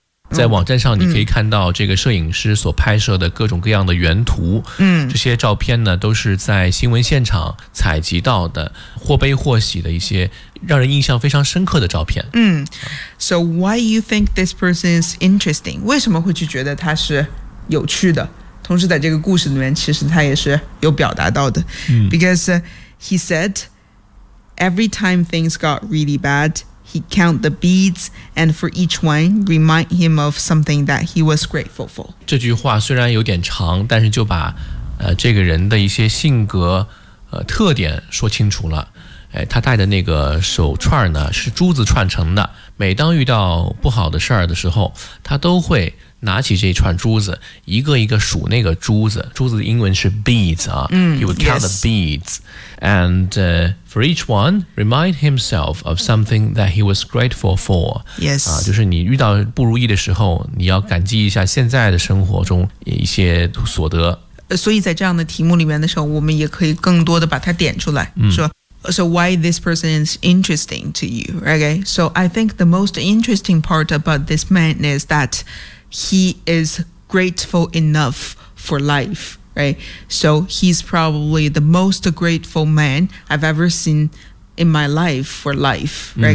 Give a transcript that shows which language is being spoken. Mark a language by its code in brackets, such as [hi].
[zh] 在网站上你可以看到这个摄影师所拍摄的各种各样的原图、嗯、这些照片呢都是在新闻现场采集到的或悲或喜的一些让人印象非常深刻的照片、 [en] 嗯、So why you think this person is interesting? [zh] 为什么会去觉得他是有趣的同时在这个故事里面其实他也是有表达到的、嗯、 [en] Because he said Every time things got really badHe count the beads, and for each one, remind him of something that he was grateful for. [zh] 这句话虽然有点长，但是就把、这个人的一些性格、特点说清楚了、哎。他戴的那个手串呢，是珠子串成的。每当遇到不好的事儿的时候，他都会拿起这串珠子，一个一个数那个珠子。珠子的英文是 beads 啊。嗯、 [en] he would count the beads. And、for each one, remind himself of something that he was grateful for. Yes.、 [zh] 就是你遇到不如意的时候你要感激一下现在的生活中一些所得。所以在这样的题目里面的时候我们也可以更多的把它点出来。嗯、 [en] 说 So why this person is interesting to you, okay? So I think the most interesting part about this man is that he is grateful enough for life. Right. So he's probably the most grateful man I've ever seen in my life for life. Right?、